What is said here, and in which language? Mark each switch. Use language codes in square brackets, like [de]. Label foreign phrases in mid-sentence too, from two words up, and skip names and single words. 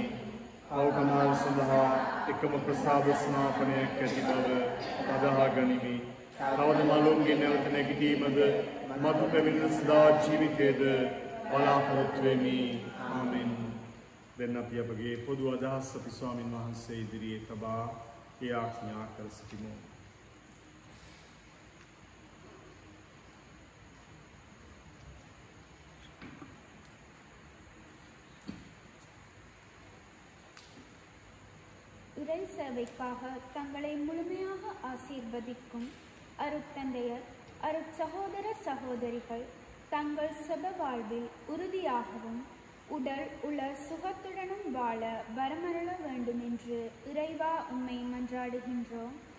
[si] අවකමාව සඳහා එකම ප්‍රසාද ස්නාපනයක් ඇති බව අදහා ගනිමි. තවද මලුන්ගේ නැවත නැගිටීමද මතු පැමිණෙන සදා ජීවිතයේද බලාපොරොත්තු වෙමි. ආමෙන්. දැන් අපි අපගේ පොදු අදහස් අපි ස්වාමින් වහන්සේ ඉදිරියේ තබා ඒ ආඥා කර සිටිමු. [ta] இறை சேவைக்காக தங்களை முழுமையாக ஆசீர்வதிக்கும் அருட்தந்தையர் அருட்சகோதர சகோதரிகள் தங்கள் சப வாழ்வில் உறுதியாகவும் உடல் உள சுகத்துடனும் வாழ வரமருள வேண்டும் என்று இறைவா உம்மை மன்றாடுகின்றோம்.